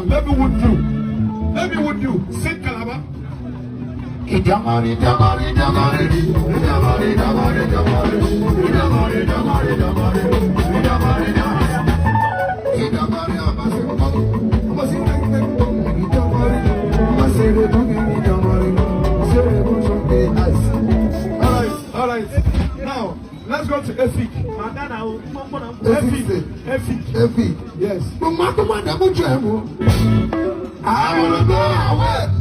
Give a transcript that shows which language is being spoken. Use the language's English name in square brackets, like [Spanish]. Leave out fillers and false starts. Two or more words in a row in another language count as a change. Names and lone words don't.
[English] Let me wound you. Let me wound you. Sing Calabar. Idamari, damari, damari, idamari, damari, damari, idamari, damari, damari, idamari, idamari, All right. Now let's go to Efik. Efik. Yes. I wanna go away.